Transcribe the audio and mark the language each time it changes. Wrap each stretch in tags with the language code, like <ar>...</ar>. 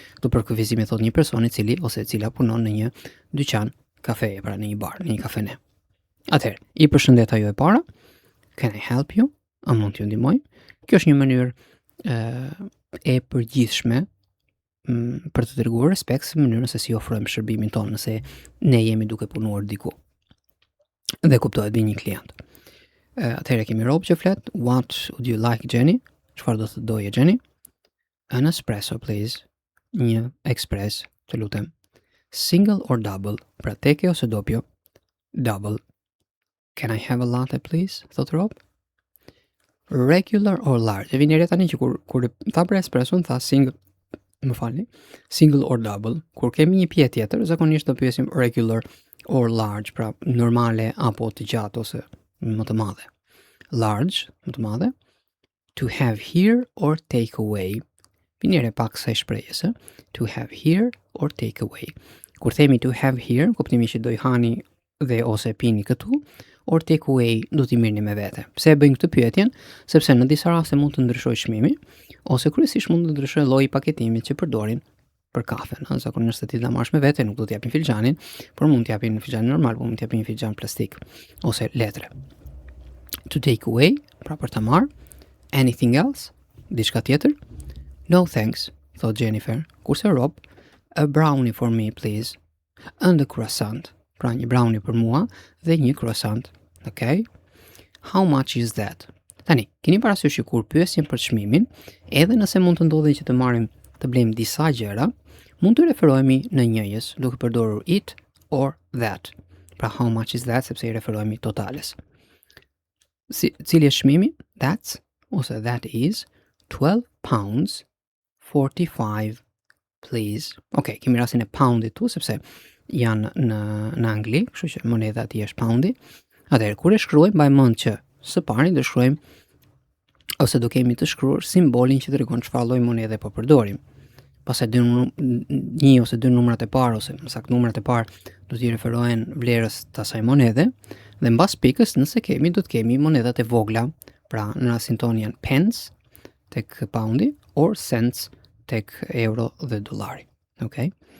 <sq>Këtu për kufizim e thot një person i cili ose e cila punon në një dyqan kafeje, pra në një bar, në një kafene. Atëherë, i përshëndet ajo e para,</sq> <en>Can I help you?</en> <sq>A mund t'ju ndihmoj? Kjo është një mënyrë e përgjithshme për të treguar respekt në mënyrën se si ofrojmë shërbimin tonë nëse ne jemi duke punuar diku. Dhe kuptohet bi një klient. Atëherë kemi Rob që flet.</sq> <en>What would you like, Jenny?</en> <sq>Çfarë do të doje, Jenny?</sq> <en>An espresso, please.</en> <sq>Një ekspres, të lutem.</sq> <en>Single or double?</en> <sq>Pra teke ose doppio? Double.</sq> <en>Can I have a latte, please?</en> <sq>Thot Rob.</sq> <en>Regular or large?</en> <sq>E vini re tani që kur tha për espresso, tha single,</sq> <en>single or double.</en> <sq>Kur kemi një pije tjetër, zakonisht do pyesim</sq> <en>regular or large,</en> <sq>pra normale apo të gjatë ose më të madhe. Large, më të madhe.</sq> <en>To have here or take away.</en> <sq>Vini re pak sa shprehjes,</sq> <en>to have here or take away.</en> <sq>Kur themi</sq> <en>to have here,</en> <sq>kuptimi që do i hani dhe ose pini këtu,</sq> <en>or take away</en> <sq>do t'i mirni me vete. Pse e bëjmë këtë pyetjen? Sepse në disa raste mund të ndryshojë çmimi, ose kryesisht mund të ndryshojë lloji i paketimit që përdorin për kafen. Zakonisht ti ta marrësh me vete, nuk do t'japin filxhanin, por mund t'japin një filxhan normal, mund t'japin një filxhan plastik ose letre.</sq> <en>To take away,</en> <sq>pra për ta marrë.</sq> <en>Anything else?</en> <sq>Diçka tjetër?</sq> <en>No thanks, thought Jennifer. Kurse Rob, a brownie for me, please. And a croissant.</en> <sq>Pra një brownie për mua dhe një croissant. Okay?</sq> <en>How much is that?</en> <sq>Tani, keni parasysh që kur pyesim për çmimin, edhe nëse mund të ndodhi që të marrim të blejmë disa gjëra, mund të referohemi në njëjës, duke përdorur it or that. Pra</sq> <en>how much is that,</en> <sq>sepse I referohemi totales. Cili është çmimi?</sq> <en>That's, ose that is, £12, 45, please.</en> <sq>Ok, kemi rastin e poundit tu, sepse janë në Angli, kështu që monedha ati është poundi. Atëherë, kur e shkruajmë, mbaj mend që së pari do shkruajmë ose do kemi të shkruar simbolin që tregon çfarë lloj monedhe po përdorim. Pastaj një ose dy numrat e parë ose më saktë numrat e parë do t'i referohen vlerës të asaj monedhe dhe mbas pikës nëse kemi do të kemi monedhat e vogla, pra në rastin tonë janë pence tek poundi or cents tek euro dhe dollari. Okay?</sq>